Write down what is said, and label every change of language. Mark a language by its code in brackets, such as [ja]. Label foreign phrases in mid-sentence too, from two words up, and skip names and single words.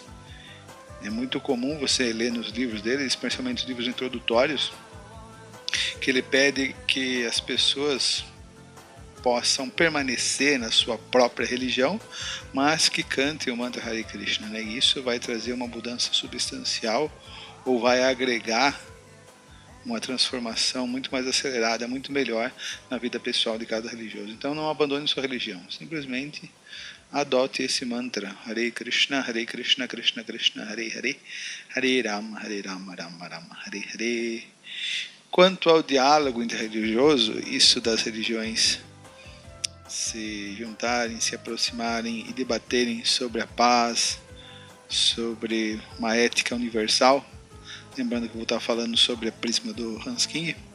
[pt] É muito comum você ler nos livros dele, especialmente os livros introdutórios, que ele pede que as pessoas possam permanecer na sua própria religião, mas que cantem o mantra Hare Krishna, né? E isso vai trazer uma mudança substancial ou vai agregar uma transformação muito mais acelerada, muito melhor na vida pessoal de cada religioso. Então não abandone sua religião, simplesmente adote esse mantra [sa] Hare Krishna, Krishna Krishna, Hare Hare, Hare Rama, Rama Rama, Hare Hare. [pt] Quanto ao diálogo interreligioso, isso das religiões se juntarem, se aproximarem e debaterem sobre a paz, sobre uma ética universal, lembrando que eu vou estar falando sobre a prisma do Hans King,